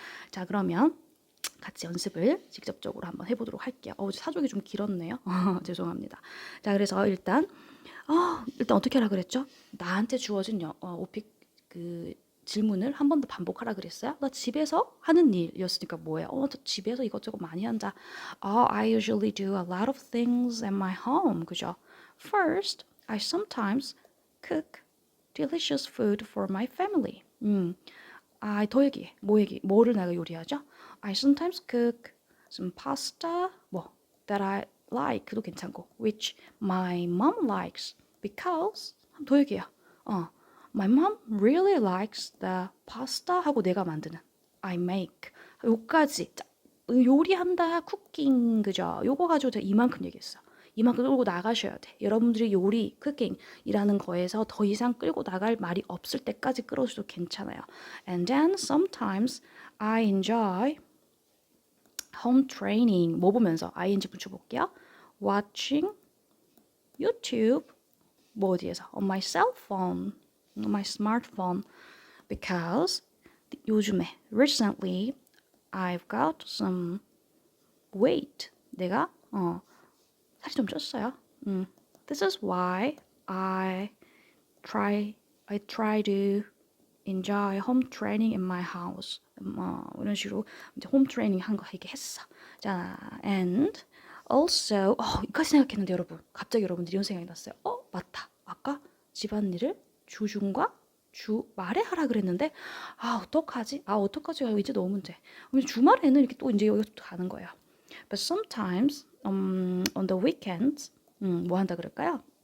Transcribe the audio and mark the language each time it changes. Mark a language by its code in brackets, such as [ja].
[ko] 자, 그러면 같이 연습을 직접적으로 한번 해보도록 할게요. 사족이 좀 길었네요. 죄송합니다. 자, 그래서 일단 어떻게 하라 그랬죠? 나한테 주어진 오픽 그 질문을 한 번 더 반복하라 그랬어요. 나 집에서 하는 일이었으니까 뭐예요? 저 집에서 이것저것 많이 한다. [en] I usually do a lot of things at my home. [ko] 그죠? [en] First, I sometimes cook delicious food for my family. [ko] 더 얘기해. 뭐를 내가 요리하죠? [en] I sometimes cook some pasta, that I like도 괜찮고, which my mom likes, because, [ko] 더 얘기해요. [en] my mom really likes the pasta [ko] 하고 내가 만드는, [en] I make. [ko] 요까지. 자, 요리한다, 쿠킹, 그죠? 요거 가지고 제가 이만큼 얘기했어. 이만큼 끌고 나가셔야 돼. 여러분들이 요리, 쿠킹이라는 거에서 더 이상 끌고 나갈 말이 없을 때까지 끌어줘도 괜찮아요. [en] And then sometimes I enjoy home training. [ko] 뭐 보면서 ing 붙여볼게요. [en] Watching YouTube. [ko] 뭐 어디에서? [en] On my cell phone, on my smartphone. Because [ko] 요즘에 [en] recently I've got some weight. [ko] 내가 살이 좀 쪘어요. [en] This is why I try to enjoy home training in my house. [ko] 이런 식으로 이제 홈 트레이닝 한 거 이렇게 했어. 자, and also 이까지 생각했는데 여러분, 갑자기 여러분들이 이런 생각이 났어요. 맞다. 아까 집안일을 주중과 주말에 하라 그랬는데 어떡하지? 어떡하지? 이제 너무 문제. 주말에는 이렇게 또 이제 여기서 또 가는 거예요. [en] But sometimes on the weekends [ko] 뭐 한다 그럴까요?